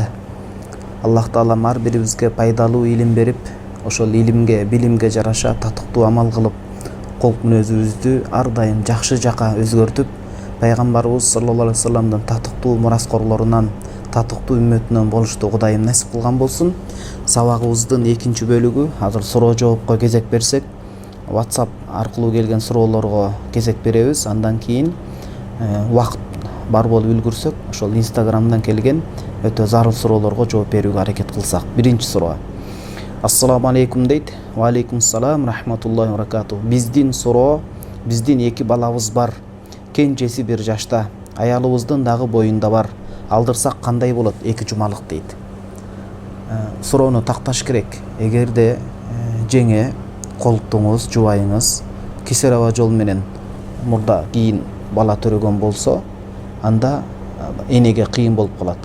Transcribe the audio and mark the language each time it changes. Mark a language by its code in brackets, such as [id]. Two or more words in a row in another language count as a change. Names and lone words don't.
[ky] Allah Taala mar biribizge пайдалуу илим берип, ошол илимге, билимге жараша татыктуу амал кылып, кол мүнөзүбүздү ар дайым жакшы жака өзгөртүп, пайгамбарыбыз [ar] صلى الله عليه وسلم [ky] татыктуу мураскорлорунан, татыктуу үммөтүнөн болушту Кудайым насип кылган болсун. Сабагыбыздын экинчи бөлүгү, азыр суроо жоопко кезек берсек, WhatsApp аркылуу келген суроолорго кезек беребиз. Андан кийин убакыт бар болуп үлгүрсөк, ошол Instagramдан келген өтө зарыл суроолорго жооп берүүгө аракет кылсак. Биринчи суроо. [ar] السلام عليكم [ky] дейт. [ar] وعليكم السلام ورحمة الله وبركاته. [ky] Биздин суроо, биздин 2 балабыз бар. Кенжеси 1 жашта, аялыбыздын дагы боюнда бар. Алдырсак кандай болот 2 жумалык дейт. Суроону такташ керек. Эгерде жеңе колтуңуз, жубайыңыз кесарево жол менен мурда кийин бала төрөгөн болсо, анда энеге кыйын болуп калат.